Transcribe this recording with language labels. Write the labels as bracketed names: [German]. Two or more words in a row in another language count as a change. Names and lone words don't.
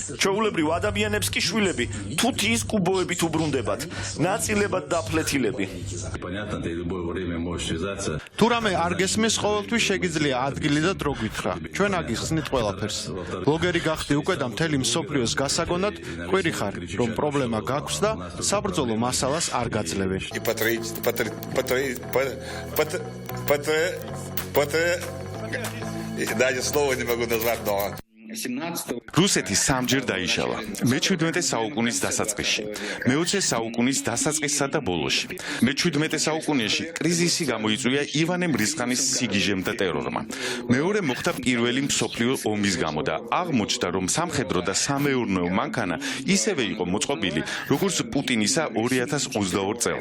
[Georgian] ჩვეულებრივ ადამიანებს კი შვილები თუთიის კუბოებით უბრუნდებათ, ნაწილებად დაფლეთილები. თუ რამე არ გესმის, ყოველთვის შეგიძლია ადგილი და დრო გითხრა. ჩვენ აგიხსნით ყველაფერს. ბლოგერი გახდი უკვე და მთელი მსოფლიოს გასაგონად ყვირი ხარ, რომ პრობლემა გაქვს და საბრძოლო მასალას არ გაძლევენ. [Russian] Даже слова не могу назвать, но... [Georgian] რუსეთი სამჯერ დაიშალა. მე-17 საუკუნის დასაწყისში, მე-20 საუკუნის დასაწყისსა და ბოლოში. მე-17 საუკუნეში კრიზისი გამოიწვია ივანე მრისხანის სიგიჟემ და ტერორმა. მეორე მოხდა პირველი მსოფლიო ომის გამო და აღმოჩნდა, რომ სამხედრო და სამეურნეო მანქანა ისევე იყო მოწყობილი, როგორც პუტინისა 2022 წელს.